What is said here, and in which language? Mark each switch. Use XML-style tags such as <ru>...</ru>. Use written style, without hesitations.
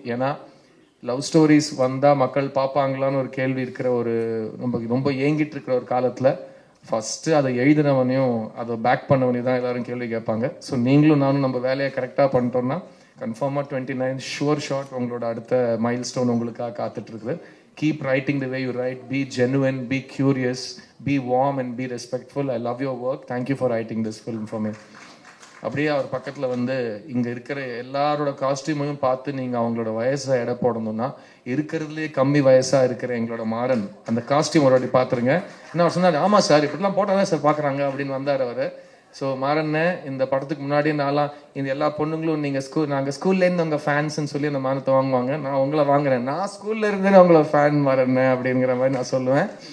<ta>ஏன்னா love stories வந்தால் மக்கள் பார்ப்பாங்களான்னு ஒரு கேள்வி இருக்கிற ஒரு ரொம்ப ஏங்கிட்டு இருக்கிற ஒரு காலத்தில் ஃபஸ்ட்டு அதை எழுதினவனையும் அதை பேக் பண்ணவனையும் தான் எல்லாரும் கேள்வி கேட்பாங்க. ஸோ நீங்களும் நானும் நம்ம வேலையை கரெக்டாக பண்ணிட்டோம்னா கன்ஃபார்மாக 29 ஷுவர் ஷாட் உங்களோட அடுத்த மைல் ஸ்டோன் உங்களுக்காக காத்துட்ருக்குது.</ta> <en>Keep writing the way you write. Be genuine, be curious, be warm and be respectful. I love your work. Thank you for writing this film for me.</en> <ta>அப்படியே அவர் பக்கத்தில் வந்து இங்கே இருக்கிற எல்லாரோட காஸ்டியூமையும் பார்த்து நீங்கள் அவங்களோட வயசை எடை போடணும்னா இருக்கிறதுலே கம்மி வயசாக இருக்கிற எங்களோட மாறன் அந்த காஸ்டியூம் ஒரு வாட்டி பார்த்துருங்க. என்ன அவர் சொன்னார், ஆமாம் சார் இப்படிலாம் போட்டால் தான் சார் பார்க்குறாங்க அப்படின்னு வந்தார் அவர். ஸோ மாறண்ணே, இந்த படத்துக்கு முன்னாடி நான்லாம் இந்த எல்லா பொண்ணுங்களும் நீங்கள் நாங்கள் ஸ்கூல்லேருந்து உங்கள் ஃபேன்ஸ்ன்னு சொல்லி அந்த மானத்தை வாங்குவாங்க, நான் உங்களை வாங்குறேன், நான் ஸ்கூல்ல இருந்தேன்னு உங்களை ஃபேன் மாறண்ணே அப்படிங்கிற மாதிரி நான் சொல்லுவேன்.</ta>